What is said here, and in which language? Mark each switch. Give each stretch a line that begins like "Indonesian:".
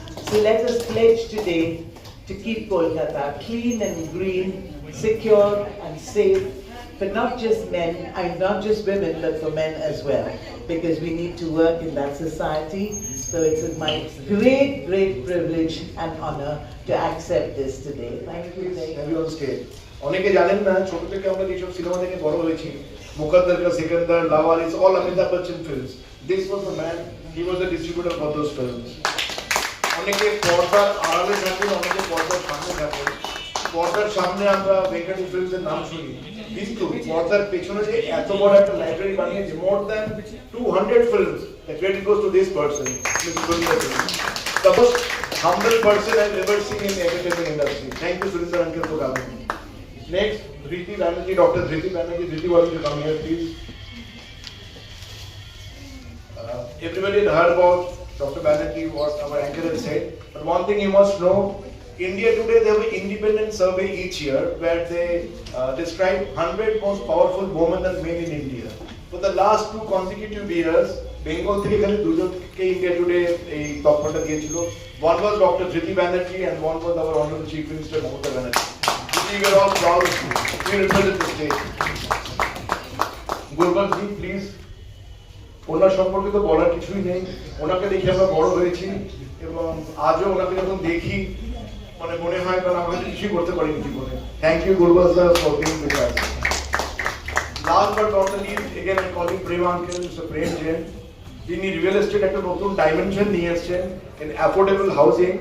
English: So let us pledge today to keep Kolkata clean and green, secure and safe, for not just men and not just women, but for men as well, because we need to work in that society. So it's my great, great privilege and honor to accept this today. Thank you. Have you on stage?
Bangla: অনেকে জানেন না, ছোট থেকে আমরা যেসব cinema দেখে বড় হয়েছি, মুকদ্দর কা Sikandar, লাওয়ারিস,
English: all Amitabh Bachchan films. This was the man, he was the distributor for those films.
Bangla: অনেকে পর্দার আড়ালে থাকেন, অনেকে পর্দার সামনে থাকেন। পর্দার সামনে আমরা ভেঙ্কটেশ ফিল্মসের নাম শুনি, কিন্তু পর্দার পেছনে যে এত বড় একটা লাইব্রেরি বানিয়েছে,
English: more than 200 films, the credit goes to this person, Mr. Surinder Singh. The most humble person I've ever seen in the entertainment industry. Thank you, Surinder uncle, for coming. Next, Dhriti Banerjee, Dr. Dhriti Banerjee. Dhriti, why don't you come here, please? Everybody had heard about Dr. Banerjee, what our anchor had said, but one thing you must know, India today, they have an independent survey each year where they describe 100 most powerful women and men in India. For the last 2 consecutive years, Bengal
Bangla: থেকে খালি দুজনকে India Today এই তথ্যটা দিয়েছিল।
English: One was Dr. Dhriti Banerjee and one was our Honorable Chief Minister Mamata Banerjee. We were all proud to represent the state. Gurbaz ji, please.
Bangla: ওনার সম্পর্কে তো বলার কিছুই নেই, ওনাকে দেখে আমরা বড় হয়েছি এবং আজও ওনাকে যখন দেখি মানে মনে হয় কারণ আমরা কিছুই করতে পারিনি জীবনে।
English: Thank you Gurbaz sir for being with us. Last but not the least, again I calling Prem uncle, mister Prem Jain,
Bangla: যিনি রিয়েল এস্টেট একটা নতুন ডাইমেনশন নিয়ে এসেছেন
English: In affordable housing.